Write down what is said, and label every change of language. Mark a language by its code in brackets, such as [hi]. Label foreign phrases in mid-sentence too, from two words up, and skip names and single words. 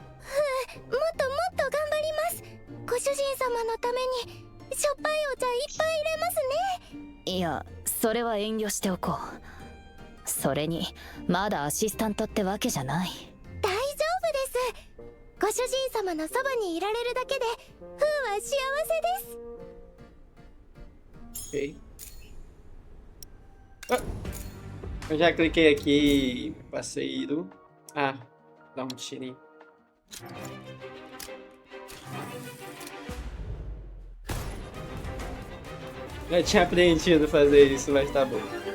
[ja] もっともっと頑張ります。ご主人様のためにしょっぱいお茶いっぱい入れますね。いや、それは遠慮しておこう。それにまだアシスタントってわけじゃない。大丈夫です。ご主人様のそばにいられるだけでフーは幸せです。 [pt] Ok. Ah, eu já cliquei aqui, parceiro. Ah, dá um tirinho. Já tinha aprendido a fazer isso, mas tá bom.